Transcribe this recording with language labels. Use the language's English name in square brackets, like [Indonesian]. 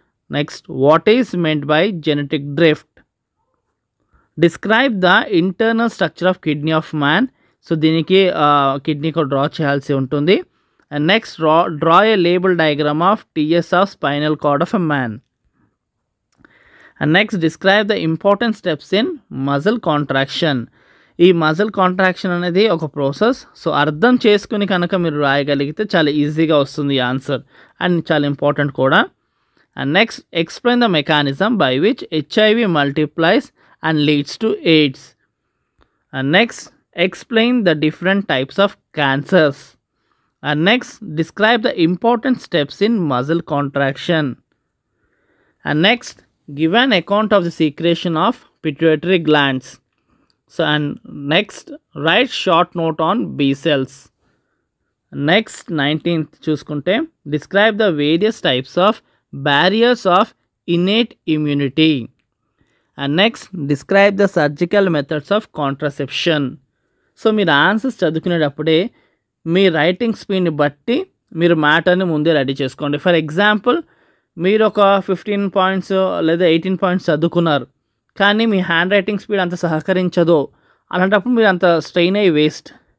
[English] Next, what is meant by genetic drift? Describe the internal structure of kidney of man. [Telugu] So దీనికి kidney కూడా draw చేయాల్సి ఉంటుంది. [English] And next, draw a label diagram of TS of spinal cord of a man. And next, describe the important steps in muscle contraction. [Telugu] ఈ muscle contraction అనేది ఒక process. So అర్థం చేసుకుని కనుక మీరు రాయగలిగితే చాలా ఈజీగా వస్తుంది ఆన్సర్ అండ్ చాలా ఇంపార్టెంట్ కూడా. [English] And next, explain the mechanism by which HIV multiplies and leads to AIDS. And next, explain the different types of cancers. And next, describe the important steps in muscle contraction. And next, give an account of the secretion of pituitary glands. So and next, write short note on B cells. Next, 19th [Telugu] చూసుకుంటే, [English] describe the various types of barriers of innate immunity. And next, describe the surgical methods of contraception. [Telugu] So మీరు answers చదువుకునేటప్పుడే మీ writing స్పీడ్ని బట్టి మీరు మ్యాటర్ని ముందే ready చేసుకోండి. For example, మీరు ఒక 15 points లేదా 18 points చదువుకున్నారు, కానీ మీ హ్యాండ్ రైటింగ్ స్పీడ్ అంత సహకరించదు, అలాంటప్పుడు మీరు అంత స్ట్రెయిన్ అయ్యి వేస్ట్.